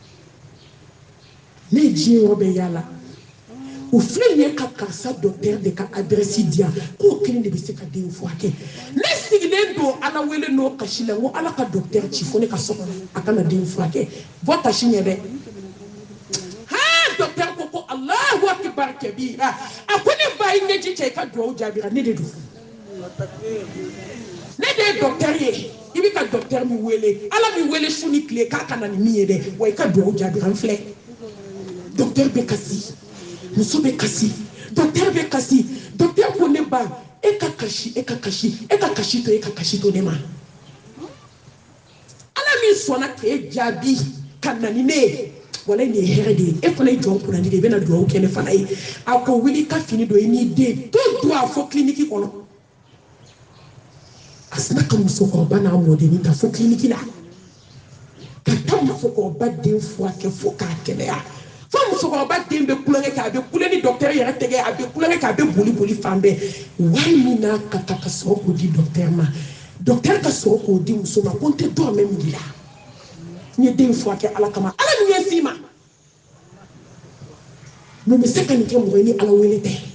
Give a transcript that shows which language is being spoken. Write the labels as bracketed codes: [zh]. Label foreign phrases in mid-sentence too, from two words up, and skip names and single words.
[bm] ne ye diɲɛ yɔrɔ bɛɛ yaala o filɛ nin ye ka karisa docteur de ka adresse di yan k'o kelen de bɛ se ka den furakɛ ne sigilen don ala wele n'o kasi la n ko ala ka docteur ci fo ne ka so kɔnɔ a kana den furakɛ bɔ kasi ɲɛ dɛ docteur ko ko [ar] الله أكبر [bm] kabira a ko ne ba yi ɲɛji cɛ i ka duwawu jaabira ne de don ne de ye docteur ye i bɛ ka docteur min wele ala min wele su ni tile k'a kana ni min ye dɛ wa i ka duwawu jaabira n filɛ docteur bɛ kasi muso bɛ kasi docteur bɛ kasi docteur ko ne ba e ka kasi e ka kasi e ka kasi to e ka kasi to ne ma ala min sɔnna k'e jaabi ka na ni ne ye wala ni hɛrɛ de ye e fana ye jɔn kunnandi de ye i bɛna duwawu kɛ ne fana ye a ko wuli ka fini dɔ i n'i den to don a fɔ kiliniki kɔnɔ a sina ka musokɔrɔba n'a mɔdenni ta fo kiliniki la ka taa musokɔrɔba den furakɛ fo k'a kɛnɛya fo musokɔrɔba den bɛ kulonkɛ kɛ a bɛ kule ni docteur yɛrɛ tɛgɛ a bɛ kulonkɛ kɛ a bɛ boli boli fan bɛɛ wari min n'a ka kan ka sɔrɔ k'o di docteur ma docteur ka sɔrɔ k'o di muso ma ko n tɛ dɔrɔmɛ min di la n ye den furakɛ ala kama ala min ye s'i ma mun bɛ se ka nin kɛ mɔgɔ ye ni ala wele tɛ